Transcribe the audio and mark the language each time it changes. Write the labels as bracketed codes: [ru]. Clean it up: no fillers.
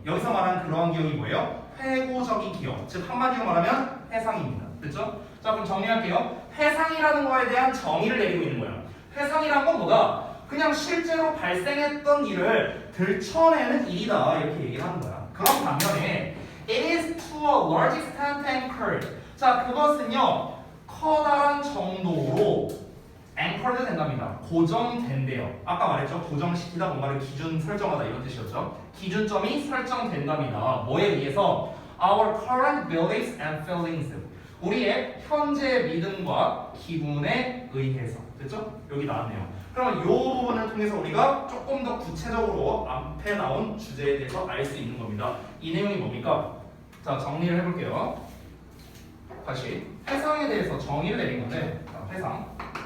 [ko] 여기서 말하는 그러한 기억이 뭐예요? 회고적인 기억. 즉 한마디로 말하면 회상입니다. 됐죠? 자 그럼 정리할게요. 회상이라는 거에 대한 정의를 내리고 있는 거예요. 회상이란 건 뭐다? 그냥 실제로 발생했던 일을 들춰내는 일이다. 이렇게 얘기를 하는 거야. 그런 반면에 [en] It is to a large extent anchored. [ko] 자 그것은요. 커다란 정도로 anchored 된답니다. 고정된대요. 아까 말했죠. 고정시키다 뭔가를 기준 설정하다 이런 뜻이었죠. 기준점이 설정된답니다. 뭐에 의해서? [en] Our current beliefs and feelings. [ko] 우리의 현재 믿음과 기분에 의해서. 됐죠? 여기 나왔네요. 그러면 이 부분을 통해서 우리가 조금 더 구체적으로 앞에 나온 주제에 대해서 알 수 있는 겁니다. 이 내용이 뭡니까? 자 정리를 해볼게요. 다시 회상에 대해서 정의를 내린 건데 자, 회상.